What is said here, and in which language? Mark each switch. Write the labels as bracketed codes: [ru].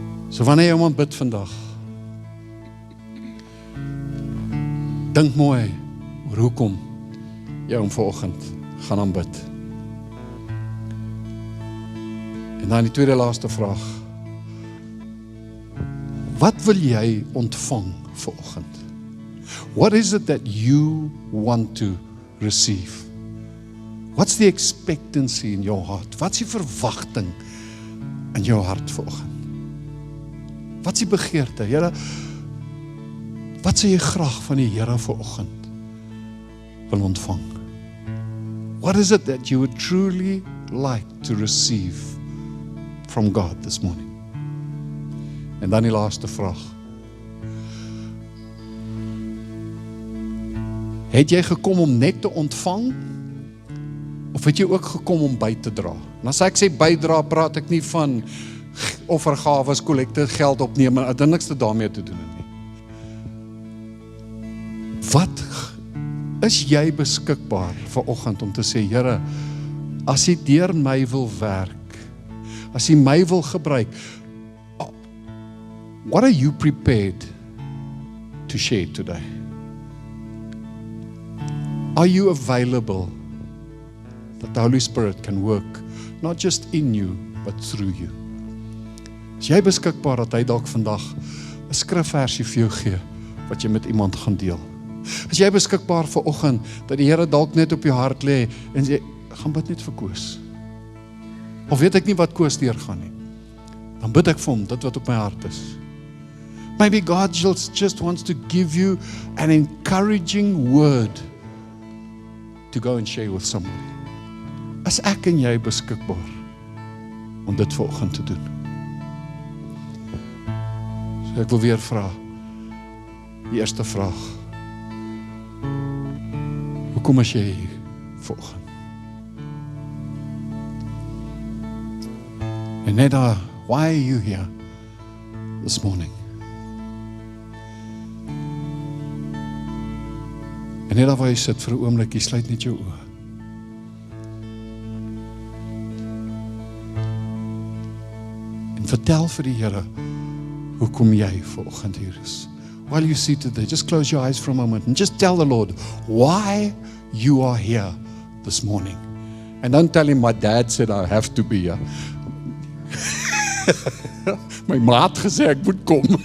[af] So wanneer jy hom aanbid vandag, dink mooi oor hoekom jy hom vanoggend gaan aanbid. En dan die tweede laaste vraag. Wat wil jy ontvang vanoggend? [en] What is it that you want to receive? What's the expectancy in your heart? [af] Wat's die verwagting in jou hart vanoggend? Wat's die begeerte? Here, wat sê jy graag van die Here vanoggend wil ontvang? [en] What is it that you would truly like to receive from God this morning? [af] En dan die laaste vraag. Het jy gekom om net te ontvang? Of het jy ook gekom om by te dra? En as ek sê bydra, praat ek nie van offergawes, kollekte, geld opneem, en dit niks daarmee te doen het nie. Wat is jy beskikbaar vanoggend om te sê, Here, as jy deur my wil werk, as jy my wil gebruik, [en] what are you prepared to share today? Are you available that the Holy Spirit can work not just in you, but through you? [af] Is jy beskikbaar dat hy dalk vandag 'n skrifversie vir jou gee, wat jy met iemand gaan deel? Is jy beskikbaar vanoggend, dat die Here dalk net op jou hart lê, en sê, gaan bid net vir Koos? Of weet ek nie wat Koos deurgaan nie? Dan bid ek vir hom, dit wat op my hart is. [en] Maybe God just wants to give you an encouraging word to go and share with somebody. [af] Is ek en jy beskikbaar om dit vanoggend te doen? So ek wil weer vra, die eerste vraag. Hoekom is jy hier vanoggend? En net daar, [en] why are you here this morning? [af] En net daar waar jy sit vir 'n oomblik, jy sluit net jou oë. En vertel vir die Here, hoekom jy vanoggend hier is. [en] While you seated there, just close your eyes for a moment and just tell the Lord why you are here this morning. And don't tell him my dad said I have to be here. [af] My ma het gesê ek moet kom.